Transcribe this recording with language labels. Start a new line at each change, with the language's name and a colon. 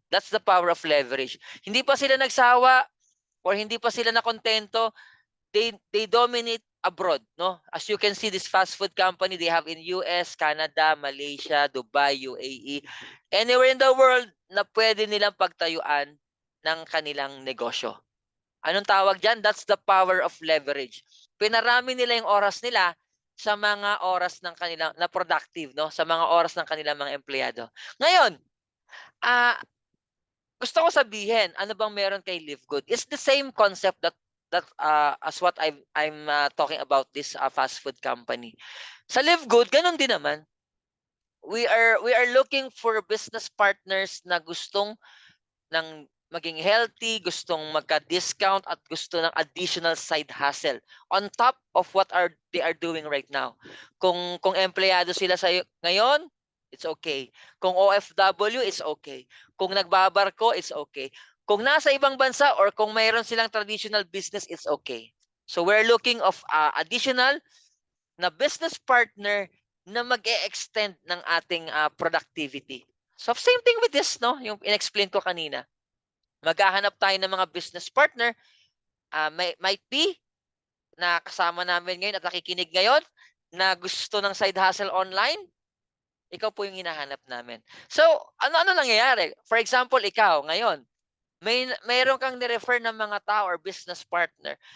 English: That's the power of leverage.
Filipino: Hindi pa sila nagsawa or hindi pa sila nakontento,
English: they dominate abroad,
Filipino: no?
English: As you can see, this fast food company, they have in US, Canada, Malaysia, Dubai, UAE, anywhere in the world
Filipino: na pwede nilang pagtayuan ng kanilang negosyo. Anong tawag dyan?
English: That's the power of leverage.
Filipino: Pinarami nila yung oras nila sa mga oras ng kanilang na productive, no? Sa mga oras ng kanilang mga empleyado. Ngayon, ah gusto ko sabihin, ano bang meron kay Live Good?
English: It's the same concept as what I'm talking about this fast food company.
Filipino: Sa Live Good, ganun din naman.
English: We are looking for business partners na gustong ng maging healthy, gustong magka-discount at gusto ng additional side hustle on top of what they are doing right now.
Filipino: Kung empleyado sila sa ngayon,
English: it's okay.
Filipino: Kung OFW,
English: it's okay.
Filipino: Kung nagbabarko, it's okay. Kung nasa ibang bansa or kung mayroon silang traditional business,
English: it's okay. So we're looking of additional na business partner na mag-e-extend ng ating productivity. So same thing with this, no?
Filipino: Yung in-explain ko kanina. Maghahanap tayo ng mga business partner, might be na kasama namin ngayon at nakikinig ngayon na gusto ng side hustle online, ikaw po yung hinahanap namin. So, ano-ano nangyayari? For example, ikaw ngayon, mayroon kang ni-refer ng mga tao or business partner.